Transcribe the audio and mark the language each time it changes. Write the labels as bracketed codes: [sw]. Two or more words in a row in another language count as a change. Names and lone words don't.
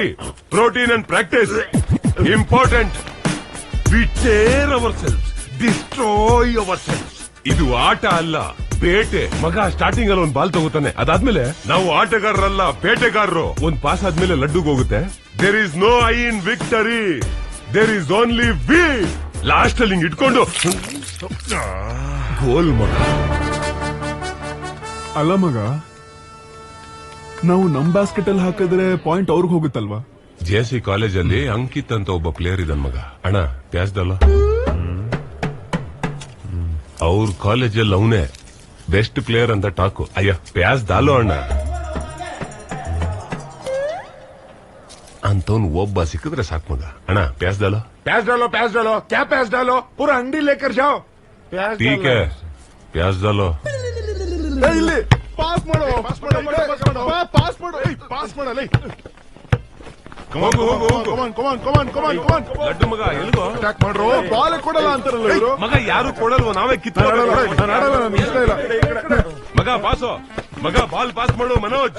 [en] Protein and practice important. We tear ourselves, destroy ourselves. [kn] ಇದು ಆಟ ಅಲ್ಲ, ಬೇಟೆ. ಮಗ ಸ್ಟಾರ್ಟಿಂಗ್ ಅಲ್ಲಿ ಒಂದ್ ಬಾಲ್ ತಗೋತಾನೆ, ಅದಾದ್ಮೇಲೆ ನಾವು ಆಟಗಾರರಲ್ಲ, ಬೇಟೆಗಾರರು. ಒಂದ್ ಪಾಸ್ ಆದ್ಮೇಲೆ ಲಡ್ಡುಗ್ ಹೋಗುತ್ತೆ. [en] There is no I in victory, there is only we. [kn] ಲಾಸ್ಟ್ ಅಲ್ಲಿ ಹಿಂಗ್ ಇಟ್ಕೊಂಡು ಗೋಲ್ ಮಗ. ಅಲ್ಲ ಮಗ, ನಾವು ನಮ್ ಬಾಸ್ಕೆಟ್ ಅಲ್ಲಿ ಹಾಕಿದ್ರೆ ಪಾಯಿಂಟ್ ಅವ್ರಿಗೆ ಹೋಗುತ್ತಲ್ವಾ? ಜೆಸಿ ಕಾಲೇಜಲ್ಲಿ ಅಂಕಿತ್ ಅಂತ ಒಬ್ಬ ಪ್ಲೇಯರ್ ಇದ್ದಾನ ಮಗ. ಅಣ್ಣ ಪ್ಯಾಸ್ದಲ್ಲ, ಅವ್ರ ಕಾಲೇಜಲ್ಲಿ ಅವನೇ [en] best player [kn] ಅಂತ ಟಾಕು. ಅಯ್ಯ ಪ್ಯಾಸ್ದಾಲೋ ಅಣ್ಣ. ಅಂತವನ್ ಒಬ್ಬ ಸಿಕ್ಕಿದ್ರೆ ಸಾಕು ಮಗ. ಅಣ್ಣ ಪ್ಯಾಸ್ದಾಲೋ. [hi] प्याज डालो, प्याज डालो, क्या प्याज डालो? पूरा अंडी लेकर जाओ. ठीक है, प्याज डालो. [kn] ಇಲ್ಲಿ ಪಾಸ್ ಮಾಡೋ, ಪಾಸ್ ಮಾಡಲ್ಲ. ಹೋಗು ಹೋಗು ಹೋಗು. ಲಡ್ಡು ಮಗ ಎಲ್ಗೋ ಅಟ್ಯಾಕ್ ಮಾಡ್ರು. ಬಾಲ್ ಕೊಡಲ್ಲ ಅಂತಾರಲ್ಲ ಇವರು. ಮಗ ಯಾರು ಕೊಡಲ್ವ, ನಾವೇ ಕಿತ್ತ. ಮಗ ಪಾಸು, ಮಗ [en] ball pass [kn] ಮಾಡು ಮನೋಜ್.